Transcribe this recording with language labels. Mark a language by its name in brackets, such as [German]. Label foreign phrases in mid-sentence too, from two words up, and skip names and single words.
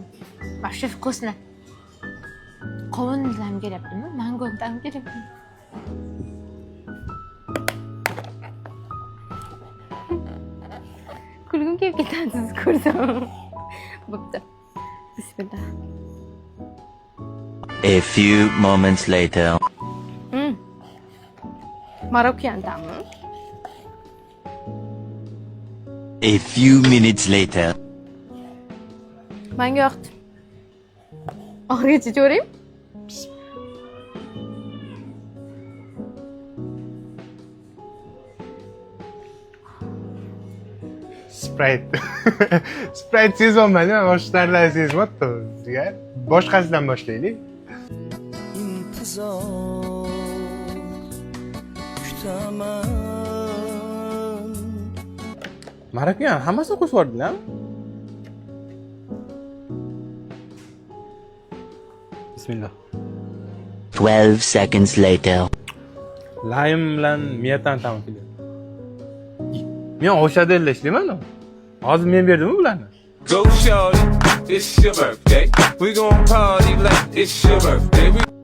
[Russian] Вообще вкусно. [Uzbek] Qovun ta'mi kelyaptimi? Mango ta'mi kelyaptimi? Kulgim kelib ketadi sizni ko'rsam. Bo'pti. Bismillah. [English] A few moments later. [Uzbek] Marokkan ta'mi? [English] A few minutes later. [Uzbek] Menga yoqdi. Oxirigacha ko'ring. Sprite. Sprite sezolmadim, boshqa narsalarni sezmabdi. Boshqasidan boshlaylik. İntizar kutaman. Marokkan hammasini qo'shib yubordinglarmi? Bismillah. [English] 12 seconds later. [Uzbek] Laym bilan miyatan ta'mi kelyapti. Men o'sha yerda ishlayman-ku. Hozir men berdimmi bularni? [English] Go shorty, it's your birthday. We gon' party like it's your birthday.